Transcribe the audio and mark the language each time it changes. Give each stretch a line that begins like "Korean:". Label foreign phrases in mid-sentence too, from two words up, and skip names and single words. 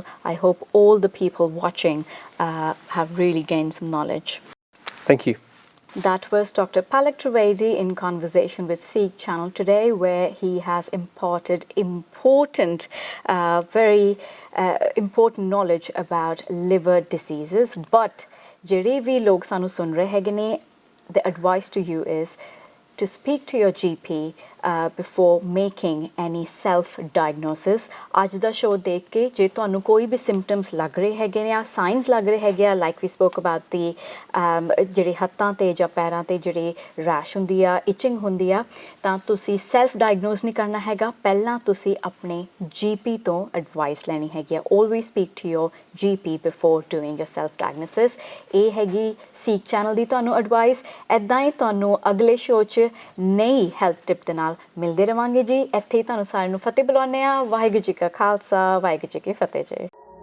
English: I hope all the people watching have really gained some knowledge. Thank you. That was Dr. Palak Trivedi in conversation with SIKH channel today, where he has imparted very important knowledge about liver diseases.
Punjabi: But ਜਿਹੜੇ ਵੀ ਲੋਕ ਸਾਨੂੰ ਸੁਣ ਰਹੇ ਹੈਗੇ ਨੇ,
English: the advice to you is to speak to your GP before making any self-diagnosis.
Punjabi: ਅੱਜ ਦਾ ਸ਼ੋਅ ਦੇਖ ਕੇ ਜੇ ਤੁਹਾਨੂੰ ਕੋਈ ਵੀ symptoms ਲੱਗ ਰਹੇ ਹੈਗੇ ਨੇ ਆ ਸਾਈਨਸ ਲੱਗ ਰਹੇ ਹੈਗੇ ਆ
English: like we spoke about the
Punjabi: ਜਿਹੜੇ ਹੱਥਾਂ ਤੇ ਜਾਂ ਪੈਰਾਂ ਤੇ ਜਿਹੜੀ ਰੈਸ਼ ਹੁੰਦੀ ਆ itching ਹੁੰਦੀ ਆ ਤਾਂ ਤੁਸੀਂ self-diagnose ਨਹੀਂ ਕਰਨਾ ਹੈਗਾ ਪਹਿਲਾਂ ਤੁਸੀਂ ਆਪਣੇ GP ਤੋਂ advice ਲੈਣੀ ਹੈਗੀ ਆ
English: always speak to your GP before doing your self-diagnosis.
Punjabi: ਇਹ ਹੈਗੀ SIKH channel ਦੀ ਤੁਹਾਨੂੰ advice. ਇੱਦਾਂ ਹੀ ਤੁਹਾਨੂੰ ਅਗਲੇ ਸ਼ੋਅ 'ਚ ਨਈ
English: health tip
Punjabi: ਦੇ ਨਾਲ ਮਿਲਦੇ ਰਵਾਂਗੇ ਜੀ ਇੱਥੇ ਹੀ ਤੁਹਾਨੂੰ ਸਾਰਿਆਂ ਨੂੰ ਫਤਿਹ ਬੁਲਾਉਂਦੇ ਆ ਵਾਹਿਗੁਰੂ ਜੀ ਕਾ ਖਾਲਸਾ ਵਾਹਿਗੁਰੂ ਜੀ ਕੀ ਫਤਿਹ ਜੀ